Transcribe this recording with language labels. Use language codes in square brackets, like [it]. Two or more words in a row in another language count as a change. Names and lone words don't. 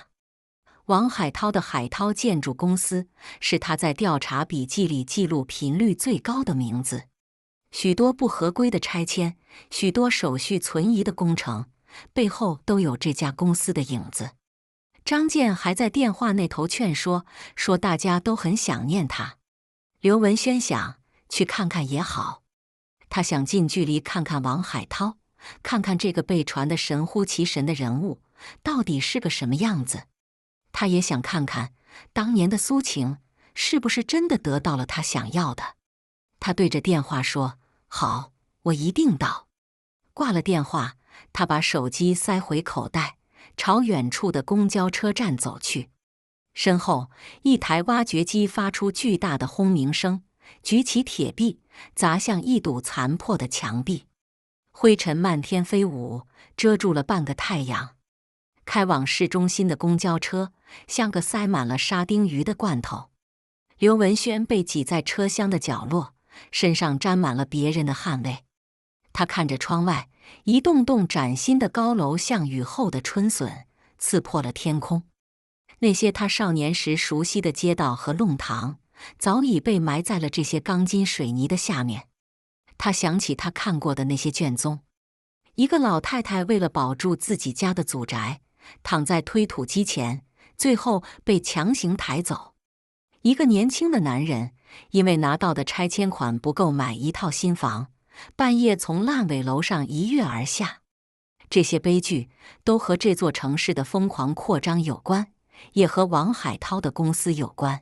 [zh] 王海濤的海濤建築公司是他在調查筆記裡記錄頻率最高的名字。許多不合規的拆遷，許多手續存疑的工程，背後都有這家公司的影子。張健還在電話那頭勸說大家都很想念他。劉文軒想去看看也好。他想近距離看看王海濤，看看這個被傳得神乎其神的人物到底是個什麼樣子。他也想看看當年的蘇晴是不是真的得到了他想要的。他對着電話說：“好，我一定到。” 掛了電話，他把手機塞回口袋，朝遠處的公交車站走去。身後，一台挖掘機發出巨大的轟鳴聲，舉起鐵臂砸向一堵殘破的牆壁，灰塵漫天飛舞，遮住了半個太陽。開往市中心的公交車像個塞滿了沙丁魚的罐頭。劉文軒被擠在車廂的角落，身上沾滿了別人的汗味。他看着窗外，一棟棟嶄新的高樓像雨後的春筍，刺破了天空。那些他少年時熟悉的街道和弄堂，早已被埋在了這些鋼筋水泥的下面。他想起他看過的那些卷宗，一個老太太為了保住自己家的祖宅，躺在推土機前， 最後被強行抬走。一個年輕的男人因為拿到的拆遷款不夠買一套新房，半夜從爛尾樓上一躍而下。這些悲劇都和這座城市的瘋狂擴張有關，也和王海濤的公司有關。